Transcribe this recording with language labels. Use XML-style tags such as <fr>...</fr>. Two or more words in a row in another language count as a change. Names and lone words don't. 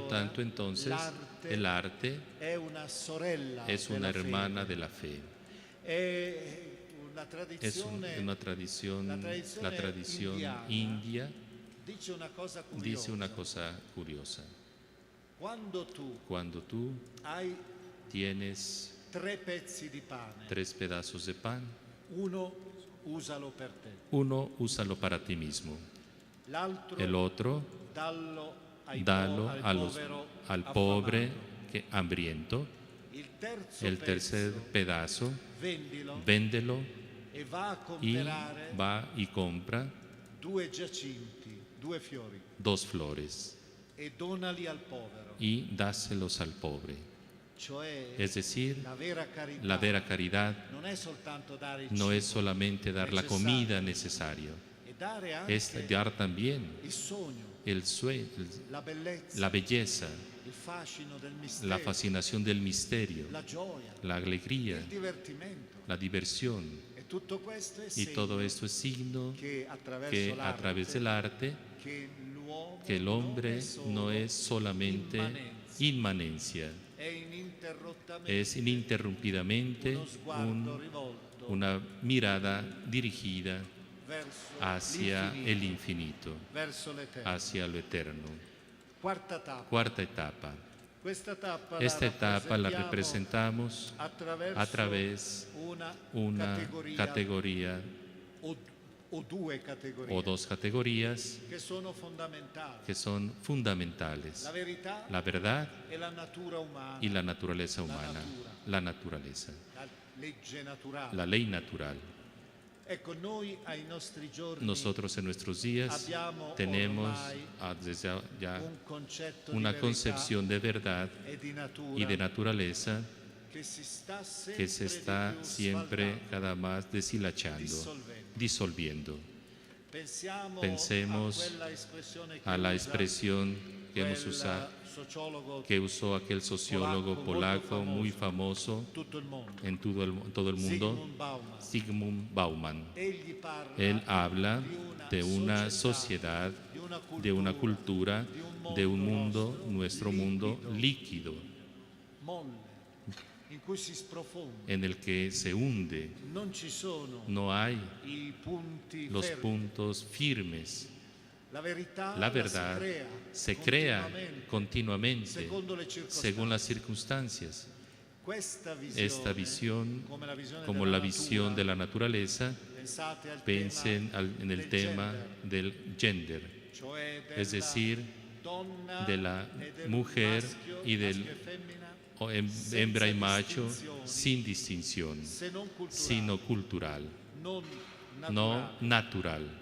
<it>allora</it> <es>tanto entonces</es> <it>l'arte</it> <es>el arte</es> <it>è una sorella</it> <es>es</es> <it>della</it> <es>una hermana</es> <it>fede.</it> <es>de la fe.</es> <it>È una</it> <es>Es</es> <it>tradizione,</it> <es>una tradición, la tradición</es> <it>indiana</it> <es>india</es> <it>dice una cosa curiosa.</it> <es>dice una cosa curiosa.</es> <it>Quando tu</it> <es>Cuando tú</es> <it>hai</it> <es>tienes</es> <it>3 pezzi di pane,</it> <es>3 pedazos de pan,</es> <it>uno usalo per te,</it> <es>uno úsalo para ti mismo,</es> <it>l'altro</it> <es>el otro</es> <it>dallo</it> <es>dalo</es> <it>povero</it> <es>al</es> <it>affamato.</it> <es>pobre hambriento,</es> <it>Il terzo</it> <es>el tercer</es> <it>pezzo</it> <es>pedazo</es> <it>vendilo</it> <es>véndelo</es> <it>e va a</it> <es>y</es> <it>comprare</it> <es>va y compra</es> <it>2 giacinti, 2 fiori,</it> <es>2 flores</es> <it>e donali al povero.</it> <es>y dáselos al pobre.</es> <it>Cioè</it> <es>Es decir,</es> <it>la vera carità</it> <es>la vera caridad</es> <it>non è soltanto dare il</it> <es>no</es> <it>cibo,</it> <es>es solamente dar la comida necesaria,</es> <it>e dare anche</it> <es>es dar también</es> <it>il sogno,</it> <es>el</es> <it>la bellezza,</it> <es>la belleza,</es> <it>il fascino del mistero,</it> <es>la fascinación del misterio,</es> <it>la gioia,</it> <es>la alegría,</es> <it>il divertimento.</it> <es>la diversión.</es> <it>E tutto questo è</it> <es>Y</es> <it>segno</it> <es>todo esto es signo</es> <it>che attraverso</it> <es>que a</es> <it>l'arte,</it> <es>través del arte,</es> <it>che l'uomo</it> <es>que el hombre no es solamente inmanencia,</es> <it>è ininterrottamente</it> <es>es ininterrumpidamente</es> <it>uno sguardo rivolto</it> <es>una mirada dirigida</es> <it>verso</it> <es>hacia</es> <it>l'infinito,</it> <es>el infinito,</es> <it>verso l'eterno.</it> <es>hacia lo eterno.</es> <it>Quarta tappa.</it> <es>Cuarta etapa.</es> <it>Questa tappa</it> <es>Esta etapa la representamos</es> <it>attraverso</it> <es>a través</es> <it>una</it> <es>una categoría</es> <it>o 2 categorie</it> <es>o 2 categorías</es> <it>che sono fondamentali.</it> <es>que son fundamentales:</es> <it>La verità</it> <es>la verdad</es> <it>e la natura umana,</it> <es>y la naturaleza humana,</es> <it>natura.</it> <es>la naturaleza,</es> <it>la legge naturale.</it> <es>la ley natural.</es> <it>Ecco, noi ai nostri giorni</it> <es>Nosotros en nuestros días</es> <it>abbiamo</it> <es>tenemos</es> <it>ormai</it> <es>desde ya</es> <it>un concetto</it> <es>una</es> <it>di verità</it> <es>concepción de verdad</es> <it>e di natura</it> <es>y de naturaleza</es> <it>che si sta sempre</it> <es>que se está</es> <it>di più</it> <es>siempre</es> <it>sfaldando,</it> <es>cada más deshilachando, disolviendo. Pensemos a</es> <it>quella espressione che</it> <es>a la</es> <it>usa</it> <es>expresión que hemos</es> <it>quel</it> <es>usado,</es> <it>sociologo</it> <es>que usó aquel sociólogo polaco muy famoso</es> <it>tutto il mondo,</it> <es>en todo el mundo,</es> <it>Zygmunt Bauman.</it> <es>Zygmunt Bauman.</es> <it>Egli parla</it> <es>Él habla</es> <it>di</it> <es>de una sociedad, de una cultura, de un mundo, nuestro mundo líquido,</es> <it>molle, in cui si sprofonda.</it> <es>en el que se hunde.</es> <it>Non ci sono</it> <es>No hay</es> <it>i punti</it> <es>los</es> <it>fermi.</it> <es>puntos firmes.</es> <it>La verità</it> <es>La verdad se crea continuamente según las circunstancias. Esta visión, como la visión de la naturaleza, piensen en el tema del gender, es decir, de la mujer y del hembra y macho sin distinción, sino cultural, no natural.</es>